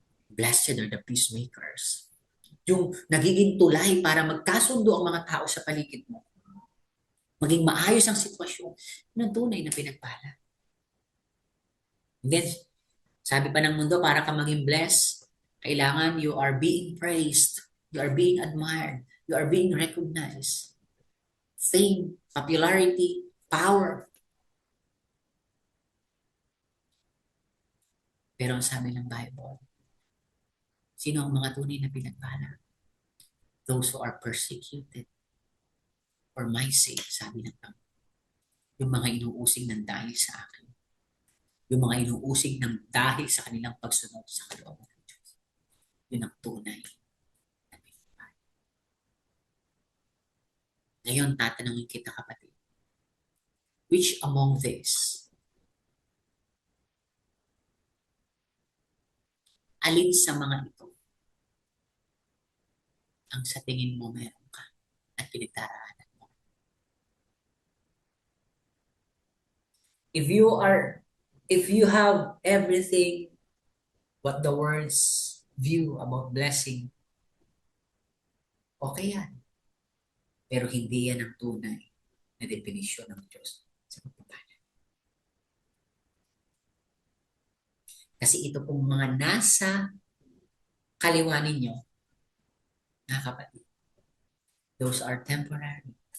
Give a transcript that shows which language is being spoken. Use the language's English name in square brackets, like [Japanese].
[English] Blessed are the peacemakers. [Filipino] Yung nagiging tulay para magkasundo ang mga tao sa paligid mo. Maging maayos ang sitwasyon. Yun ang tunay na pinagpala. [English] And then, [Filipino] sabi pa ng mundo, para ka maging blessed, kailangan [English] you are being praised, you are being admired, you are being recognized. Fame, popularity, power. [Filipino] Pero ang sabi ng Bible, sino ang mga tunay na pinagpala? [English] Those who are persecuted for my sake, [Filipino] sabi ng Panginoon. Yung mga inuusig ng dahil sa akin. Yung mga inuusig ng dahil sa kanilang pagsunod sa kalooban ng Diyos. Yun ang tunay na pinagpala. Ngayon, tatanungin kita, kapatid. [English] Which among these? [Filipino] Alin sa mga ito ang sa tingin mo meron ka at pinagdaraanan mo? [English] If you have everything what the words view about blessing, okay yan. [Filipino] Pero hindi yan ang tunay na definisyon ng Diyos sa pagpapala. Kasi ito pong mga nasa kaliwa ninyo, mga kapatid, [English] those are temporary.